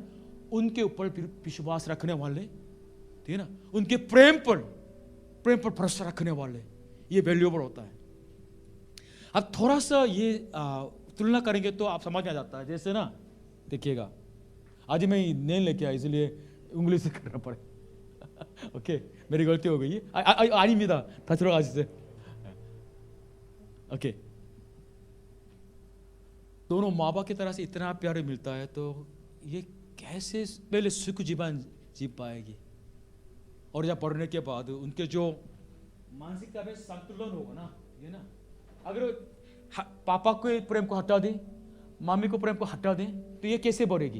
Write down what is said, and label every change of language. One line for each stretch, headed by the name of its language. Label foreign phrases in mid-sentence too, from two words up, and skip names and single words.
Hindi: उनके ऊपर विश्वास रखने वाले, ठीक है ना, उनके प्रेम पर भरोसा रखने वाले, ये वैल्यूएबल होता है। अब थोड़ा सा ये तुलना करेंगे तो आप समझ में आ जाता है। जैसे ना, देखिएगा, आज मैं नेल लेके आया, इसलिए उंगली से करना पड़े। ओके, मेरी गलती हो गई।
Korean: 아닙니다. 다 들어가주세요.
Hindi: ओके, दोनों माँ बाप की तरह से इतना प्यार मिलता है, तो ये कैसे पहले सुख जीवन जी पाएगी, और जब पढ़ने के बाद उनके जो मानसिकता में संतुलन होगा ना, ये ना, अगर पापा के प्रेम को हटा दें, मामी को प्रेम को हटा दें, तो ये कैसे बढ़ेगी?